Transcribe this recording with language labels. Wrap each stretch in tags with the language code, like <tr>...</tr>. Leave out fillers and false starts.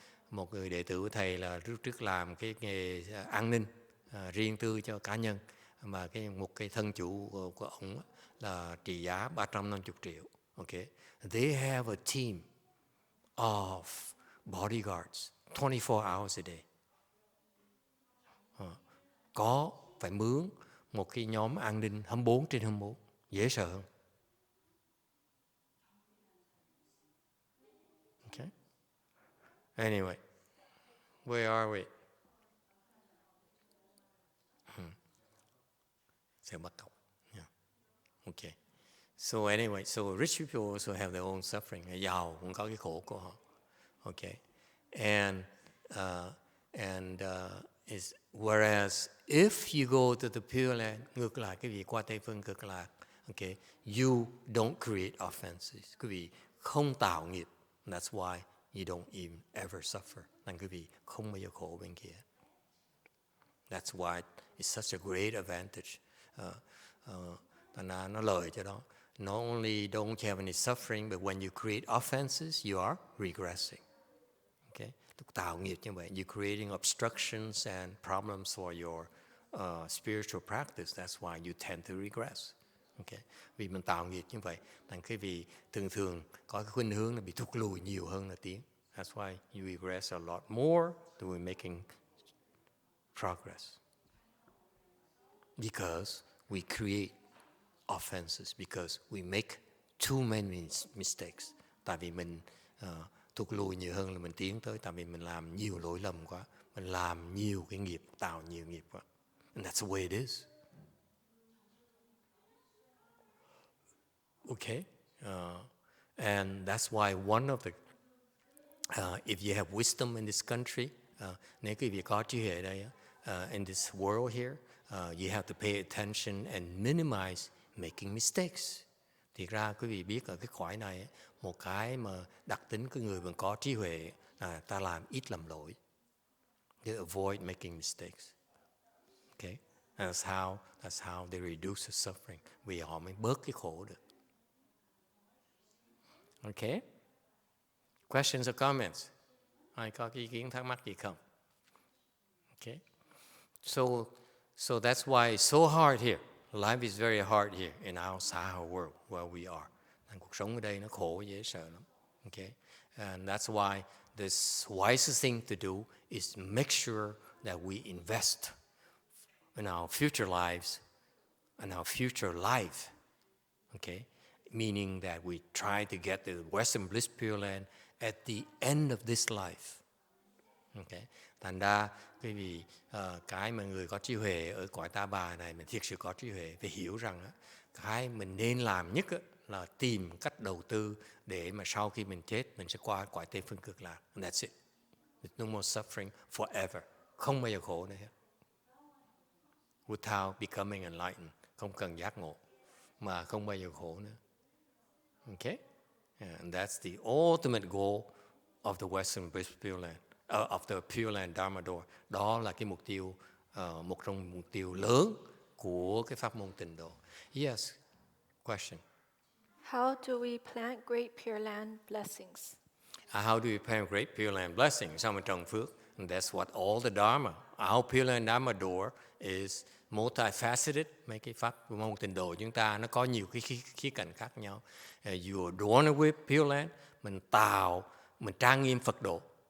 <vi>Một người đệ tử của thầy là trước làm cái nghề an ninh riêng tư cho cá nhân, mà một cái thân chủ của ông là trị giá 350 triệu.</vi> <en>Okay, they have a team of bodyguards 24 hours a day.</en> <vi>Có phải mướn một cái nhóm an ninh 24/24, dễ sợ không?</vi> <en>Okay. Anyway, where are we?</en> <vi>Sẽ bắt cóc. Yeah. Okay.</vi> <en>So anyway, so rich people also have their own suffering.</en> <vi>Giàu cũng có cái khổ của họ.</vi> <en>Okay. And whereas if you go to the Pure Land,</en> <vi>ngược lại quý vị qua Tây Phương Cực Lạc,</vi> <en>okay, you don't create offenses.</en> <vi>Quý vị không tạo nghiệp.</vi> <en>That's why you don't even ever suffer.</en> <vi>Nên quý vị không bao giờ khổ bên kia.</vi> <en>That's why it's such a great advantage.</en> <vi>Nó lợi cho đó.</vi> <en>Not only don't you have any suffering, but when you create offenses, you are regressing. Okay?</en> <vi>Tạo nghiệp như vậy,</vi> <en>you're creating obstructions and problems for your spiritual practice. That's why you tend to regress. Okay?</en> <vi>Vì mình tạo nghiệp như vậy, thành cái vì thường có cái khuynh hướng là bị thụt lùi nhiều hơn là tiến.</vi> <en>That's why you regress a lot more than we're making progress. Because we create offenses, because we make too many mistakes.</en> <vi>Tại vì mình thụt lùi nhiều hơn là mình tiến tới, tại vì mình làm nhiều lỗi lầm quá, mình làm nhiều cái nghiệp, tạo nhiều nghiệp quá.</vi> <en>And that's the way it is. Okay? And that's why one of the, if you have wisdom in this country,</en> <vi>nếu quý vị có trí huệ ở đây,</vi> <en>in this world here, you have to pay attention and minimize making mistakes.</en> <vi>Thì ra quý vị biết ở cái cõi này, một cái mà đặc tính của người vẫn có trí huệ là ta làm ít lầm lỗi.</vi> <en>They avoid making mistakes. Okay? That's how they reduce the suffering.</en> <vi>Vì họ mới bớt cái khổ được. Okay?</vi> <en>Questions or comments?</en> <vi>Ai có ý kiến thắc mắc gì không?</vi> <en>Okay? So that's why it's so hard here. Life is very hard here in our Saha world where we are.</en> <vi>Cuộc sống ở đây nó khổ, dễ sợ lắm.</vi> <en>Okay? And that's why the wisest thing to do is make sure that we invest in our future lives and our future life. Okay? Meaning that we try to get the Western Bliss Pure Land at the end of this life. Okay?</en> <vi>Thành ra quý vị, cái mà người có trí huệ ở cõi Ta Bà này, mình thiệt sự có trí huệ, phải hiểu rằng cái mình nên làm nhất là tìm cách đầu tư để mà sau khi mình chết mình sẽ qua cõi Tây Phương Cực Lạc.</vi> <en>And that's it. There's no more suffering forever.</en> <vi>Không bao giờ khổ nữa hết.</vi> <en>Without becoming enlightened.</en> <vi>Không cần giác ngộ mà không bao giờ khổ nữa.</vi> <en>Okay? And that's the ultimate goal of the Western Pure Land, of the Pure Land Dharma Door.</en> <vi>Đó là cái mục tiêu, một trong mục tiêu lớn của cái pháp môn Tịnh độ.</vi> <en>Yes, question. How do we plant great Pure Land blessings? How do we plant great Pure Land blessings?</en> <vi>Sao mình trồng phước?</vi> <en>And that's what all the Dharma, our Pure Land Dharma Door is multifaceted.</en> <vi>Mấy cái pháp môn Tịnh độ chúng ta nó có nhiều cái khía cạnh khác nhau.</vi> <en>You adorn with Pure Land,</en> <vi>mình trang nghiêm Phật độ.</vi>